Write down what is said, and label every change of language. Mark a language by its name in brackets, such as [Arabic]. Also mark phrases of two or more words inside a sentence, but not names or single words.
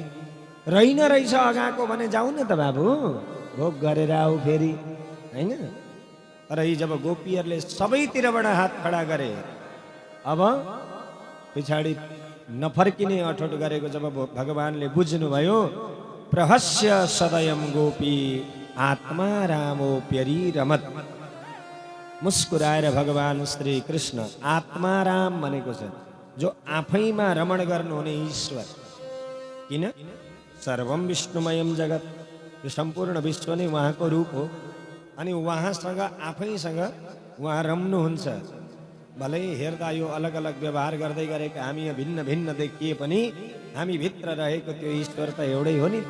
[Nepali] रहेन रहेछ अगाएको भने जाऊ न त बाबु, भोग गरेर आऊ फेरि, होइन? तर यी जब गोपीहरूले सबैतिरबाट हात खडा गरे, अब पछाडि नफर्किने अठोट गरेको जब भगवानले बुझ्नुभयो, [Sanskrit] प्रहस्य सदयम गोपी आत्मा रामोप्यरी रमत। [Nepali] मुस्कुराएर भगवान श्री कृष्ण आत्माराम भनेको छ, जो आफैमा रमण गर्नुहुने ईश्वर। किन? [Sanskrit] सर्वम विष्णुमयम जगत, [Nepali] यो सम्पूर्ण विश्व नै उहाँको रूप हो अनि उहाँसँग आफैसँग उहाँ रम्नुहुन्छ। भलै हेर्दा यो अलग अलग व्यवहार गर्दै गरेका हामी भिन्न भिन्न देखिए पनि हामी भित्र रहेको त्यो ईश्वर त एउटै हो नि त।